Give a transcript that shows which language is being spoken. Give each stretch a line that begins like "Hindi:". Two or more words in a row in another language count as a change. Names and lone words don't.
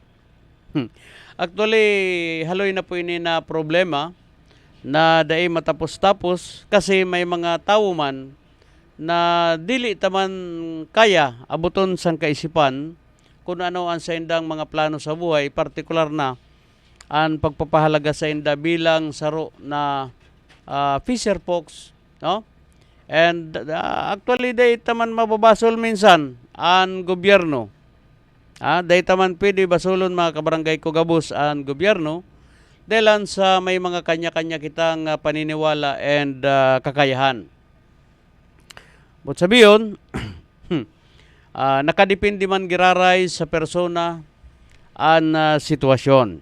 Bikol: Actually, haloy na po ini na problema na dai matapos-tapos kasi may mga tao man na dili taman kaya abuton sang kaisipan kung ano ang sa indang mga plano sa buhay, partikular na ang pagpapahalaga sa inda bilang saro na
English: fisher folks,
Bikol: no?
English: And actually
Bikol: day taman mababasol minsan ang gobyerno. Day taman pwede basulon mga kabarangay ko gabos ang gobyerno dahil sa may mga kanya-kanya kitang paniniwala and kakayahan. But sabiyon, nakadepende man giraray sa persona an sitwasyon.